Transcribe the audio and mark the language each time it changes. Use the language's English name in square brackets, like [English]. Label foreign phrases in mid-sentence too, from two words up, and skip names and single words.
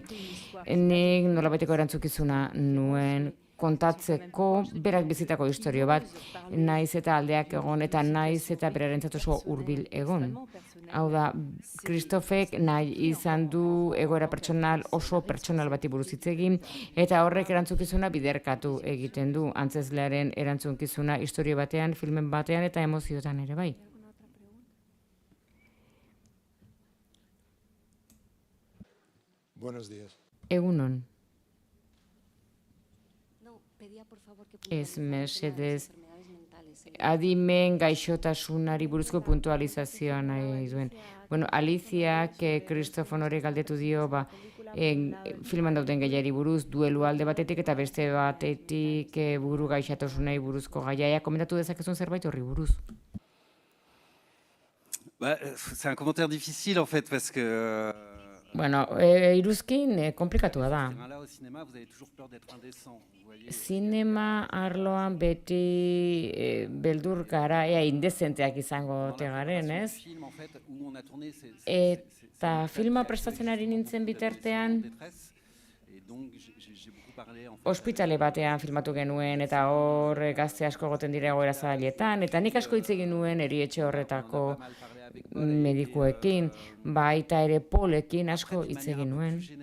[Basque] Nik nolabaiteko erantzukizuna nuen kontatzeko berak bizitako historio bat, naiz eta aldeak egon, eta naiz eta berarentzat oso hurbil egon. Hau da, Christophek nahi izan du egoera oso pertsonal bati buruz hitz egin, eta horrek erantzukizuna biderkatu egiten du, antzezlearen erantzukizuna historio batean, filmen batean eta emoziotan ere bai. [Spanish] Buenos días. [Basque] Egunon. Ez, mesedez, adimen gaixotasunari buruzko puntualizazioa nahi duen. Aliziak Kristofonore galdetu dio, filman dauden gaiari buruz, duelu alde batetik eta beste batetik buru gaixotasunari buruzko gaia. Komentatu dezakezun zerbait horri buruz? [French] C'est un commentaire difficile en fait parce que [Basque] iruzkin komplikatua da. [French] là au cinéma vous avez toujours peur d'être indécent. [Basque] Zinema arloan beti beldur gara, indezenteak izango tegaren, ez? Eta filma prestatzen ari nintzen bitartean, ospitale batean filmatu genuen, eta hor gazte asko goten dira egoera zabaletan, eta nik asko hitz egin nuen erietxe horretako medikuekin, baita ere Paulekin asko hitz egin nuen.